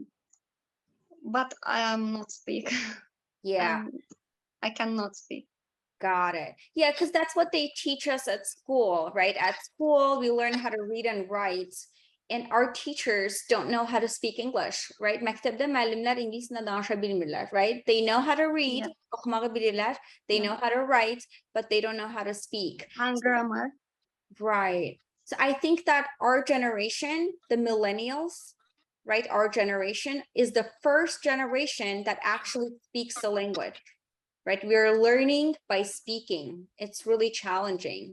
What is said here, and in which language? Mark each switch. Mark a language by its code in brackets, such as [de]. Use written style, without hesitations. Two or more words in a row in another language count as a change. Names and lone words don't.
[en] But I am not speak. Yeah. I cannot speak. Got it. Yeah, because that's what they teach us at school, right? At school, we learn how to read and write, and our teachers don't know how to speak English, right? [az] Məktəbdə müəllimlər ingilis dilində danışa bilmirlər, [en] right? They know how to read, [az] oxumağı bilirlər, [en] they know how to write, but they don't know how to speak. And grammar. Right. So I think that our generation, the millennials, right? Our generation is the first generation that actually speaks the language. Right? We're learning by speaking. It's really challenging.